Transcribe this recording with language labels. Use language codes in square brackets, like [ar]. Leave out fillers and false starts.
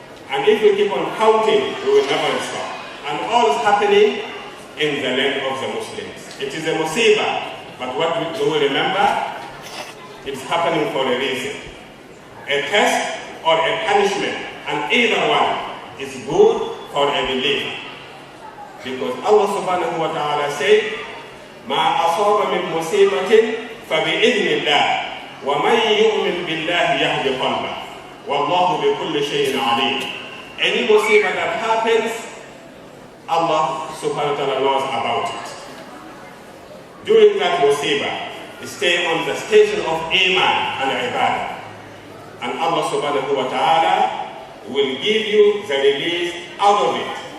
[en] And if we keep on counting, we will never stop. And all is happening in the land of the Muslims. It is a musibah, but what do we remember? It's happening for a reason. A test or a punishment, and either one is good for a believer. Because Allah subhanahu wa ta'ala said, [ar] مَا أَصَابَ مِن مُصِيبَةٍ فَبِإِذْنِ اللَّهِ وَمَنْ يُؤْمِنْ بِاللَّهِ يَهْدِ قَلْبَهُ وَاللَّهُ بِكُلِّ شَيْءٍ عَلِيمٌ. [en] Any musibah that happens, Allah subhanahu wa ta'ala knows about it. During that musibah, stay on the station of Iman and Ibadah. And Allah subhanahu wa ta'ala will give you the release out of it.